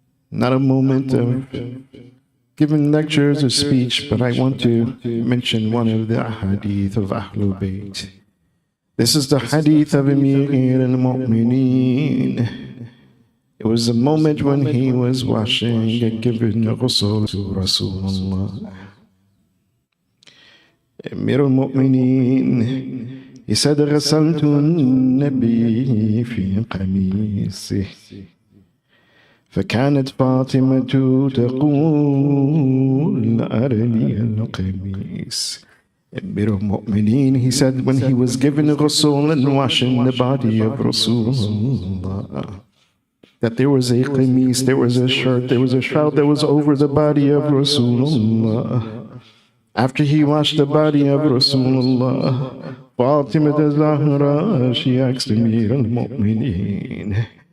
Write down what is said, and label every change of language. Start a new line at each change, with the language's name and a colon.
English: Not a moment of giving lectures or speech, but I want to mention one of the hadith of Ahlul Bayt. This is the hadith of Amir al-Mu'mineen. It was a moment when he was washing and giving ghusl to Rasulullah.
Arabic: Amir al-Mu'mineen,
English: he said,
Arabic: غسلت النبي في قميصه فكانت فاطمة تقول أرني القميص.
English: Amir al-Mu'mineen, he said, when he was given ghusl and washing the body of Rasulullah, that there was a qamis, there was a shirt, there was a shroud that was over the body of Rasulullah. After he washed the body of Rasulullah, Fatima al-Zahra, she asked Amir al-Mu'mineen.